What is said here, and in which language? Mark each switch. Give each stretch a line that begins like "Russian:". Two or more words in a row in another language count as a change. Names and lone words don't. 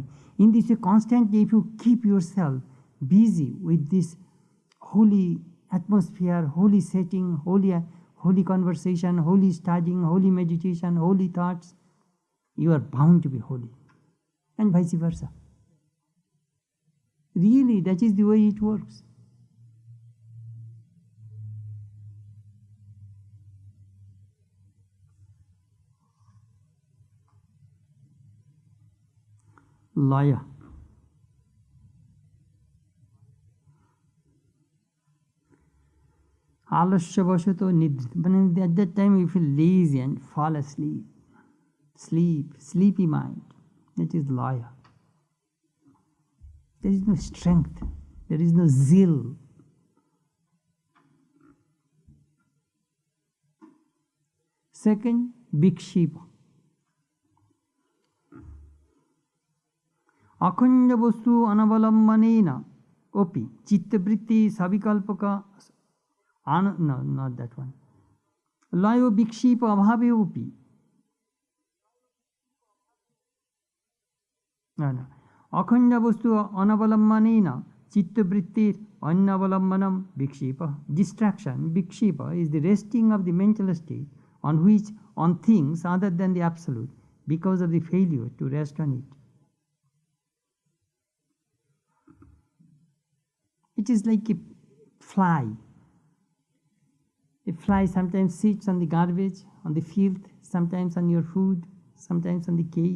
English: In this way, constantly, if you keep yourself busy with this holy atmosphere, holy setting, holy conversation, holy studying, holy meditation, holy thoughts, you are bound to be holy. And vice versa. Really, that is the way it works. Laya.
Sanskrit: आलस्यवशतो निद्रा.
English: At that time you feel lazy and fall asleep. Sleepy mind. That is laya. There is no strength. There is no zeal. Second, vikshipa.
Sanskrit: अखण्ड वस्तु अनवलम्बनेन अपि चित्तवृत्ति सविकल्पक.
English: No, not that one.
Sanskrit: लयो विक्षेप अभावे अपि.
English: No.
Sanskrit: अखण्ड वस्तु अनवलम्बनेन चित्तवृत्तिः अन्यावलम्बनं विक्षेप.
English: Distraction, vikshipa, is the resting of the mental state on things other than the absolute because of the failure to rest on it. It is like a fly. A fly sometimes sits on the garbage, on the filth, sometimes on your food, sometimes on the cake.